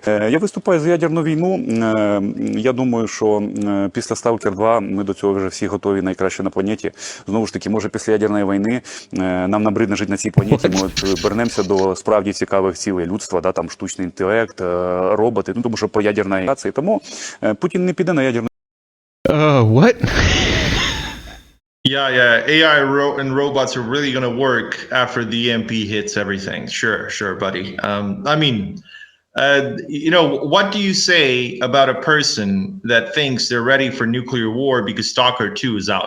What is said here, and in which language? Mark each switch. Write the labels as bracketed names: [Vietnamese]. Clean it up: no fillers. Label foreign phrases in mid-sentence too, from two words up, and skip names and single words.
[Ukrainian] Я виступаю за ядерну війну. Я думаю, що після Сталкер 2 ми до цього вже всі готові, найкраще на планеті. Знову ж таки, може після ядерної війни нам набридне жити на цій планеті, ми вернемося до справді цікавих цілей людства, да, там штучний інтелект, роботи, тому що по ядерній авіації. Тому Путін не піде на ядерну. [English] What? Yeah. AI and robots are really going to work after the EMP hits everything. Sure, buddy. What do you say about a person that thinks they're ready for nuclear war because Stalker 2 is out?